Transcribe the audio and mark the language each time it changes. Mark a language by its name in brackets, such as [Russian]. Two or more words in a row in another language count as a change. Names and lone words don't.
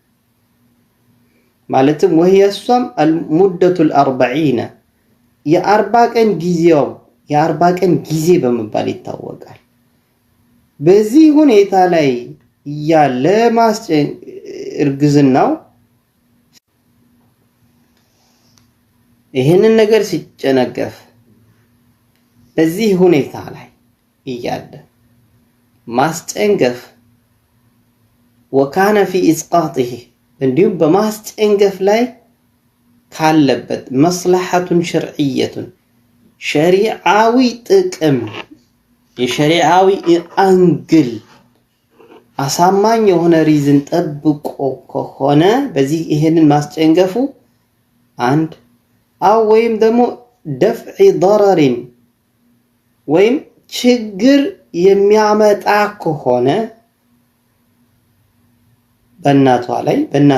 [Amharic] ማለትም ወህየሷም [Arabic] المدة الأربعين [Amharic] የ40 ቀን ጊዜው የ40 ቀን ጊዜ በመባል ይታወቃል። በዚህ ሁኔታ ላይ ያለ እርግዝናው ይሄንን ነገር ሲጨነገፍ በዚህ ሁኔታ ላይ ይያለ ማስጨንገፍ [Arabic] وكان في [Amharic] اسقاطه እንዲሁም በማስጨንገፍ ላይ ካለበት [Arabic] مصلحة شرعية [Amharic] ሸሪዓዊ ጥቅም የሸሪዓዊ አንግል አሳማኝ የሆነ ሪዝን ጠብቆ ከሆነ በዚህ ይሄንን ማስጨንገፉ አንድ ወይም ደግሞ [Arabic] دفع ضرر [Amharic] ወይም ችግር የሚያመጣ ከሆነ በእናቷ ላይ